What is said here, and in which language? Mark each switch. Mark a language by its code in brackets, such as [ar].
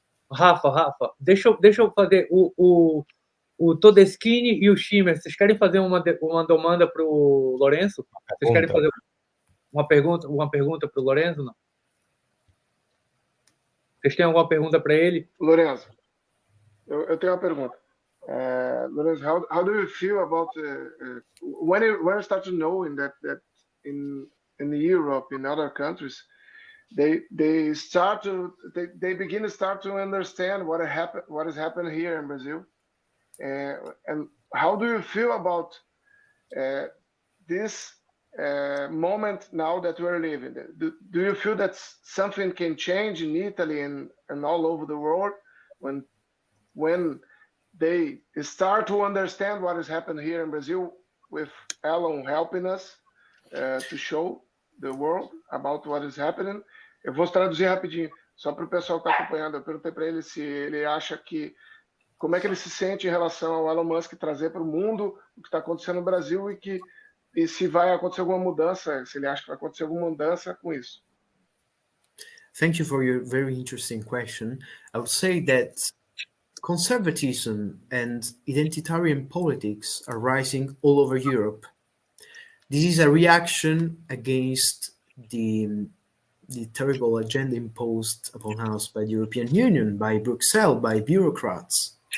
[pt] Rafa, deixa eu fazer o Todeschini e o Schimmer. Vocês querem fazer uma demanda para o Lorenzo? Vocês querem fazer uma pergunta para o Lorenzo? Não? Vocês têm alguma pergunta para ele? Lorenzo, eu tenho uma pergunta. [en] Lorenzo, how do you feel about when you start to knowing that in Europe, in other countries, they begin to start to understand what has happened here in Brazil, and how do you feel about this moment now that we're living? Do you feel that something can change in Italy and all over the world when they start to understand what is happening here in Brazil with Elon helping us to show the world about what is happening. [pt] Eu vou traduzir rapidinho, só para o pessoal que está acompanhando. Eu perguntei para ele se ele acha que como é que ele se sente em relação ao Elon Musk trazer para o mundo o que está acontecendo no Brasil e se vai acontecer alguma mudança, se ele acha que vai acontecer alguma mudança com isso. [en] Thank you for your very interesting question. I would say that conservatism and identitarian politics are rising all over Europe. This is a reaction against the terrible agenda imposed upon us by the European Union, by Brussels, by bureaucrats.